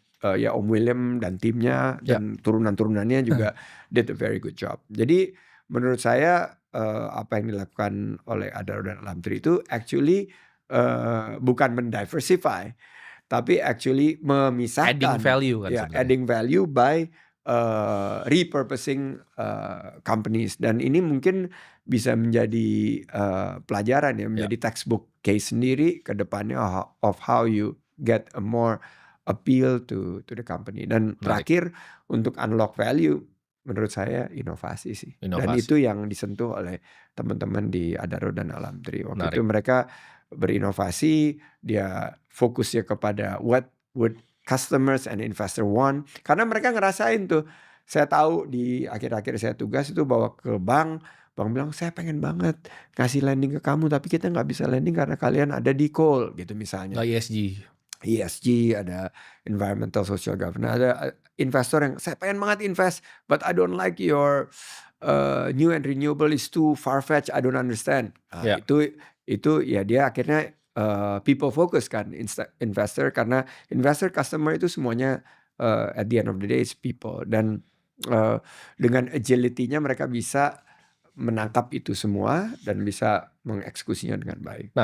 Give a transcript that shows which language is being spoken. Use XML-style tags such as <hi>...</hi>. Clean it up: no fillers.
<id>Ya Om William dan timnya dan turunan-turunannya juga</id> <en>did a very good job.</en> <id>Jadi menurut saya apa yang dilakukan oleh Adaro dan Alamtri itu actually bukan mendiversify, tapi actually memisahkan. Adding value kan sebenarnya.</id> <en>Adding value by repurposing companies.</en> <id>Dan ini mungkin bisa menjadi pelajaran ya, menjadi textbook case sendiri ke depannya</id> <en>of how you get a more appeal to the company.</en> <id>Dan terakhir untuk unlock value, menurut saya inovasi sih. Dan itu yang disentuh oleh teman-teman di Adaro dan Alamtri. Waktu itu mereka berinovasi, dia fokusnya kepada</id> <en>what would customers and investor want.</en> <id>Karena mereka ngerasain tuh, saya tahu di akhir-akhir saya tugas itu bawa ke bank bilang saya pengen banget ngasih lending ke kamu, tapi kita nggak bisa lending karena kalian ada di coal gitu misalnya. ESG, ada environmental social governance, ada investor yang saya pengen banget invest,</id> <en>but I don't like your new and renewable is too far-fetched, I don't understand.</en> <id>Itu ya dia akhirnya people focus kan investor, karena investor customer itu semuanya</id> <en>at the end of the day is people,</en> <id>dan dengan agility-nya mereka bisa menangkap itu semua dan bisa mengeksekusinya dengan baik.</id>